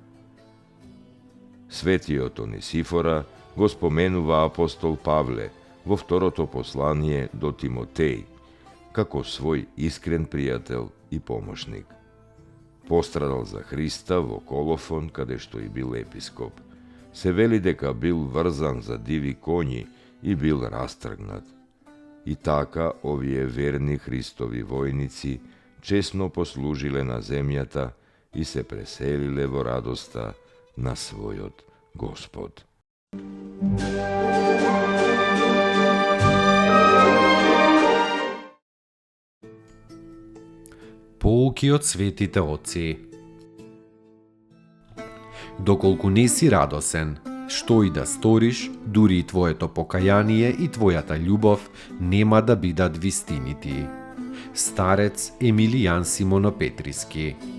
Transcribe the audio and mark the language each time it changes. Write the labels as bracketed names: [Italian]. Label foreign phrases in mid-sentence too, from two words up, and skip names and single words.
[Macedonian] Светиот Онисифора го споменува апостол Павле во второто послание до Тимотеј, како свој искрен пријател и помошник. Пострадал за Христа во Колофон, каде што и бил епископ. Се вели дека бил врзан за диви коњи и бил растргнат. И така овие верни Христови војници česno poslužile na zemljata i se preselile vo radosta na svojot Gospod. Pouки од светите оци. Доколку не си радосен, што и да сториш, дури и твоето покаяние и твојата љубов нема да бидат вистинити. Старец Емилијан Симонопетриски.